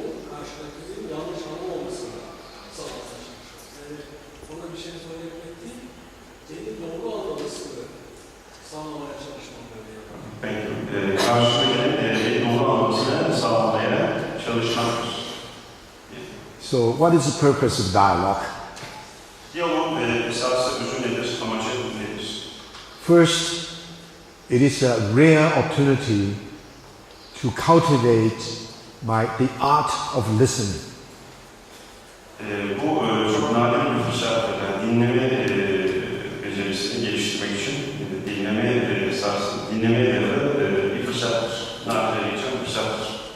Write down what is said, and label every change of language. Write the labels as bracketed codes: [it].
[tr] Karşıdakinin yanlış anlamamasını sağlamak. Yani ona bir şey söylemek değil, beni doğru anlamasını sağlamaya çalışmamları yapar. karşıdakinin beni doğru anlamasını sağlamaya çalışmaktır. [en] So what is the purpose of dialogue? [tr] Diyalog esası özü nedir, amacı nedir? [en] First, it is a rare opportunity to cultivate the art of listening. [tr] Bu çok nadir bir fırsat. Yani dinleme becerisini geliştirmek için dinlemeye dayalı bir fırsattır. Nadir geçen bir fırsattır.